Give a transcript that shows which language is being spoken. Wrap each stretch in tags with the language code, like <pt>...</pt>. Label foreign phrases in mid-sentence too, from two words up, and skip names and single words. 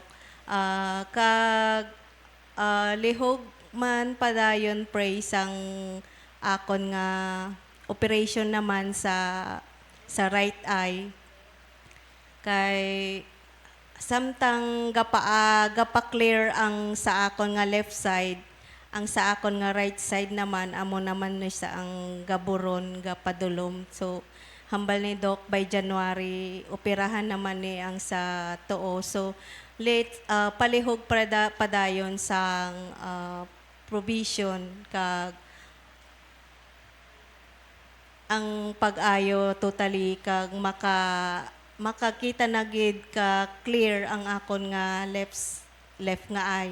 <hil>Kag lihog man padayon pray sang akon nga operation naman sa</hil> <en>right eye.</en> <hil>Kay samtang gapa-clear ang sa akon nga</hil> <en>left side,</en> <hil>ang sa akon nga</hil> <en>right side</en> <hil>naman amo naman ni sa ang gaburon gapadulom. So hambal ni Doc</hil> <en>by January</en> <hil>operahan naman ni ang sa too. So late palihog padayon sang provision kag ang pag-ayo totally kag makakita na gid ka clear ang akon nga left nga eye.</hil>